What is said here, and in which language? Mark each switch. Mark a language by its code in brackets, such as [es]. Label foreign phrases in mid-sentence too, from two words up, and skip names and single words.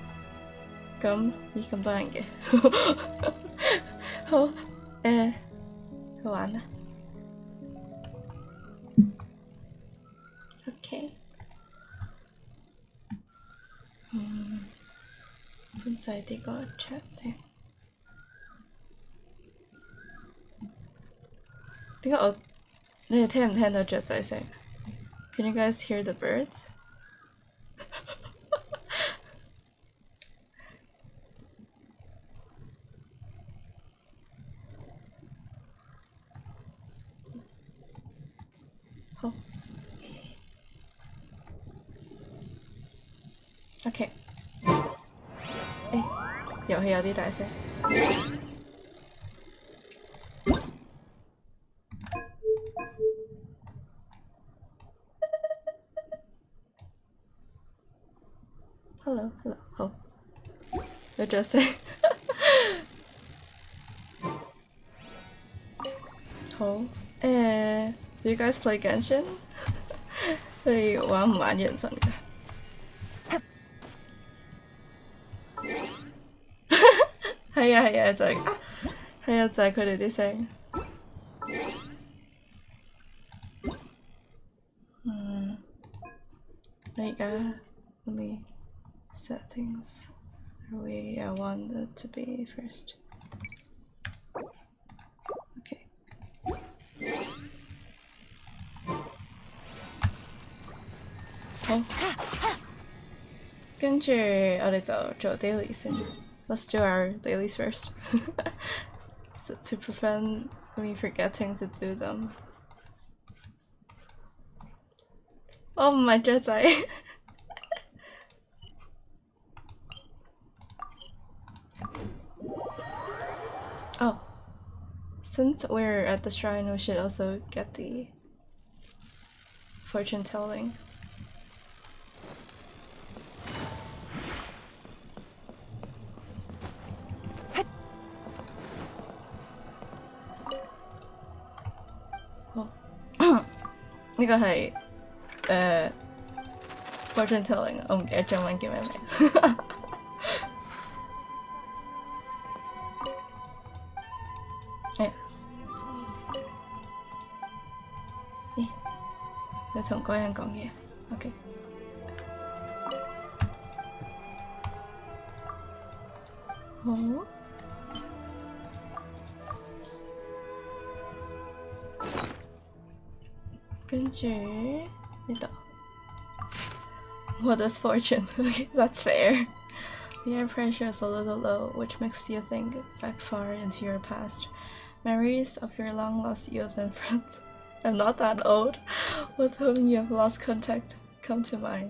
[yue] 咁咦咁多人嘅，好去玩啦。OK， 搬細啲個 chat 先。點解你哋聽唔聽到雀仔聲 ？ [en] Can you guys hear the birds？ [yue] 好 ，OK。遊戲有啲大聲。Hello， 好，有咗聲。 [en] 好 ，Do you guys play Genshin？ [yue] 所以玩唔玩原神㗎？係啊，就係佢哋啲聲。我而家 [en] let me settings. I want it to be first. Okay. [yue] 好，跟住我哋就做 daily 先。 [en] Let's do our dailies first. So to prevent me forgetting to do them. [yue] 我唔係雀仔。 [en] Oh, since we're at the shrine, we should also get the fortune telling. [yue] Oh, 呢個係 [en] fortune telling， [yue] 我唔記得中文叫咩名。你同嗰人講嘢 ，OK。好。跟住呢度。 [en] What is fortune? Okay, that's fair. The air pressure is a little low, which makes you think back far into your past. Memories of your long-lost youth and friends. I'm not that old, with whom you have lost contact, come to mind.